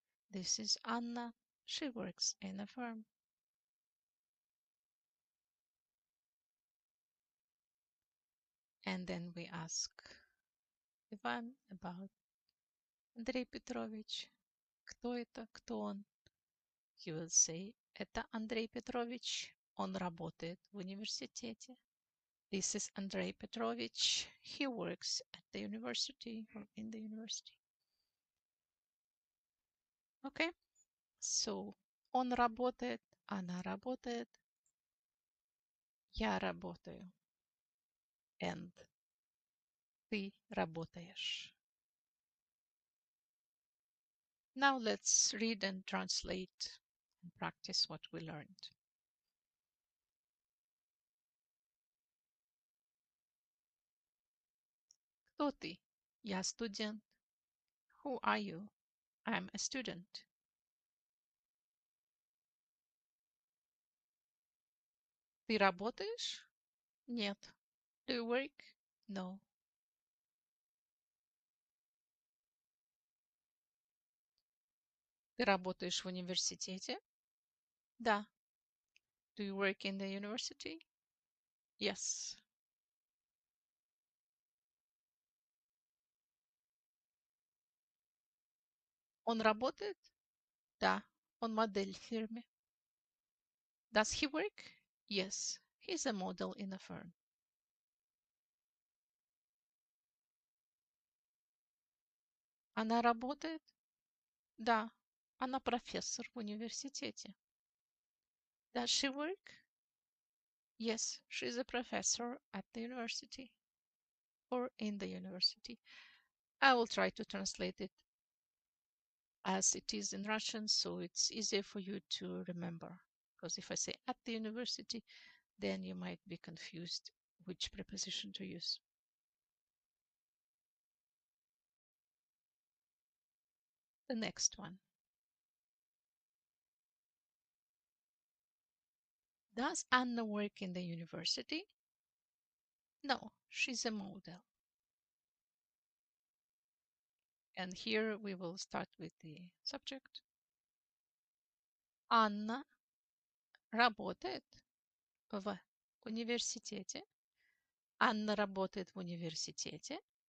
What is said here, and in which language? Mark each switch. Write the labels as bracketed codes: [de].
[en] This is Anna, she works in a firm. And then we ask Ivan about Андрей Петрович. [ru] Кто это? Кто он? [en] He will say, [ru] это Андрей Петрович, он работает в университете. [en] This is Andrei Petrovich. He works at the university or in the university. Okay, so [ru] он работает, она работает, я работаю, [en] and [ru] ты работаешь. [en] Now let's read and translate and practice what we learned. [ru] Кто ты? Я студент. [en] Who are you? I'm a student. [ru] Ты работаешь? Нет. [en] Do you work? No. [ru] Ты работаешь в университете? Да. [en] Do you work in the university? Yes. [ru] Он работает? Да. Он модель в фирме. [en] Does he work? Yes. He's a model in a firm. [ru] Она работает? Да. Она профессор в университете. [en] Does she work? Yes, she's a professor at the university or in the university. I will try to translate it as it is in Russian, so it's easier for you to remember. Because if I say at the university, then you might be confused which preposition to use. The next one. Does Anna work in the university? No, she's a model. And here we will start with the subject. [ru] Анна работает в университете. Анна работает в университете.